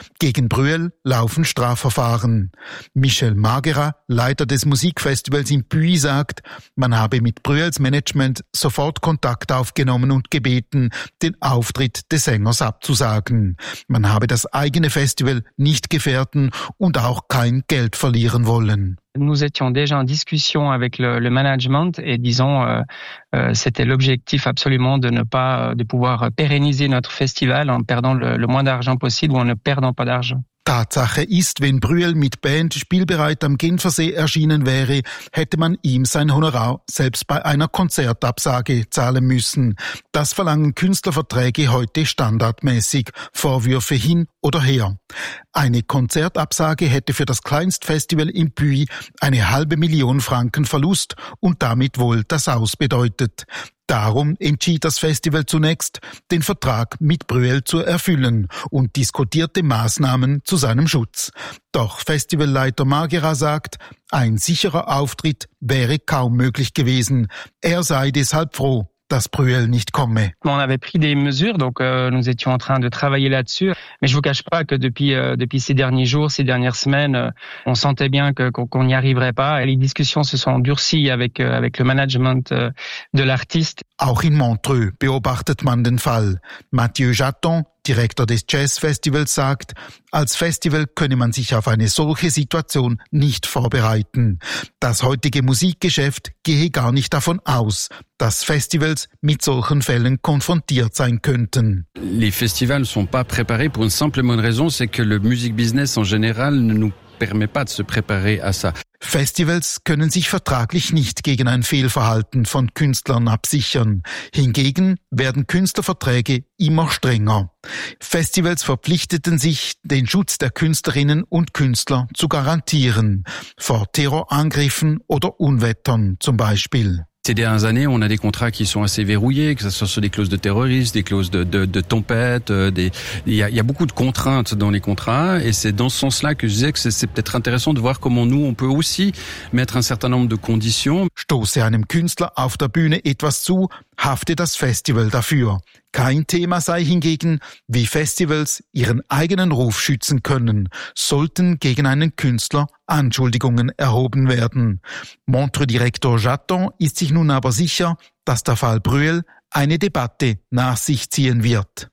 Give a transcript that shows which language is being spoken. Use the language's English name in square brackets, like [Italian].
[German] Gegen Bruel laufen Strafverfahren. Michel Magera, Leiter des Musikfestivals in Puy, sagt, man habe mit Bruels Management sofort Kontakt aufgenommen und gebeten, den Auftritt des Sängers abzusagen. Man habe das eigene Festival nicht gefährden und auch kein Geld verlieren wollen. [French] Nous étions déjà en discussion avec le management et disons c'était l'objectif absolument de ne pas de pouvoir pérenniser notre festival en perdant le moins d'argent possible ou en ne perdant pas d'argent. [German] Tatsache ist, wenn Brühl mit Band spielbereit am Genfersee erschienen wäre, hätte man ihm sein Honorar selbst bei einer Konzertabsage zahlen müssen. Das verlangen Künstlerverträge heute standardmäßig. Vorwürfe hin oder her. Eine Konzertabsage hätte für das Kleinstfestival in Puy eine 500.000 Franken Verlust und damit wohl das Aus bedeutet. Darum entschied das Festival zunächst, den Vertrag mit Brühl zu erfüllen und diskutierte Maßnahmen zu seinem Schutz. Doch Festivalleiter Magera sagt, ein sicherer Auftritt wäre kaum möglich gewesen. Er sei deshalb froh, dass Brühl nicht komme. [French] On avait pris des mesures, donc nous étions en train de travailler là-dessus. Mais je vous cache pas que depuis ces derniers jours, ces dernières semaines, on sentait bien qu'on n'y arriverait pas. Et les discussions se sont durcies avec le management de l'artiste. [German] Auch in Montreux beobachtet man den Fall. Mathieu Jaton, Direktor des Jazzfestivals, sagt, als Festival könne man sich auf eine solche Situation nicht vorbereiten. Das heutige Musikgeschäft gehe gar nicht davon aus, dass Festivals mit solchen Fällen konfrontiert sein könnten. [French] Les festivals ne sont pas préparés pour une simple raison, c'est que le music business en général ne nous permet pas de se préparer à ça. [German] Festivals können sich vertraglich nicht gegen ein Fehlverhalten von Künstlern absichern. Hingegen werden Künstlerverträge immer strenger. Festivals verpflichteten sich, den Schutz der Künstlerinnen und Künstler zu garantieren. Vor Terrorangriffen oder Unwettern zum Beispiel. [French] Ces dernières années, on a des contrats qui sont assez verrouillés, que ce soit sur des clauses de terrorisme, des clauses de tempête, il y a beaucoup de contraintes dans les contrats, et c'est dans ce sens-là que je disais que c'est peut-être intéressant de voir comment nous, on peut aussi mettre un certain nombre de conditions. [German] Stoße einem Künstler auf der Bühne etwas zu, hafte das Festival dafür. Kein Thema sei hingegen, wie Festivals ihren eigenen Ruf schützen können, sollten gegen einen Künstler Anschuldigungen erhoben werden. Montreux-Direktor Jaton ist sich nun aber sicher, dass der Fall Brühl eine Debatte nach sich ziehen wird.